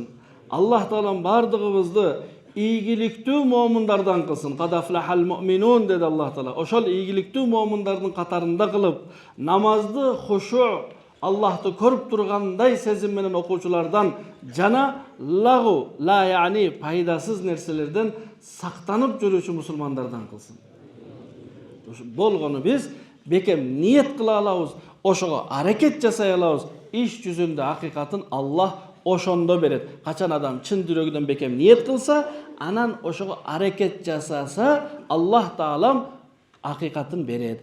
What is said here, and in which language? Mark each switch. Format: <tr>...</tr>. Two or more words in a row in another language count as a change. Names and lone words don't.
<ky>Аллах Таалам бардыгыбызды ийгиликтүү момундардан кылсын.</ky> <ar>قد أفلح المؤمنون</ar> <ky>деди Аллах Таала. Ошол ийгиликтүү момундардын катарында кылып, намазды хушу, Аллахты көрүп тургандай сезим менен окуучулардан жана лагу, ла яни пайдасыз нерселерден сактанып жүрүүчү мусулмандардан кылсын. Болгону биз бекем ниет кыла алабыз, ошого аракет жасай алабыз. Иш жүзүндө акыйкатын Аллах ошондо берет. Качан адам чын жүрөгүнөн бекем ниет кылса, анан ошого аракет жасаса, Аллах Таалам акыйкатын берет.</ky>